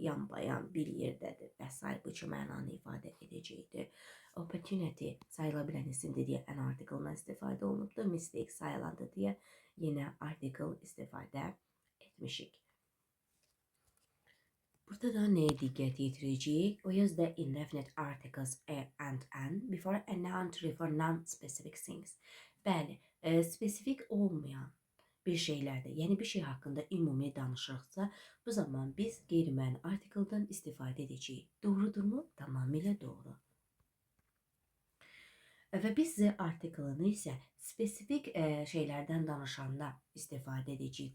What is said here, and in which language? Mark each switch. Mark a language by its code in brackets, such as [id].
[az] Yan-bayan bir yerdədir və s. Bu iki mənanı ifadə edəcəkdir. Opportunity sayıla bilən isimdir deyə [en] an article- [az] dan istifadə olunubdur. Mistake sayılandır deyə yine article istifadə etmişik. Burada da neye diqqət yetirəcəyik? [en] We use the indefinite articles a and an before a noun to refer non-specific things. [az] Bəli, spesifik olmayan bir şeylərdə, yəni bir şey haqqında ümumi danışırıqsa, bu zaman biz qeyri-müəyyən artikeldən istifadə edəcəyik. Doğrudurmu? Tamamilə doğru. Və biz z artikelini isə spesifik şeylərdən danışanda istifadə edəcəyik.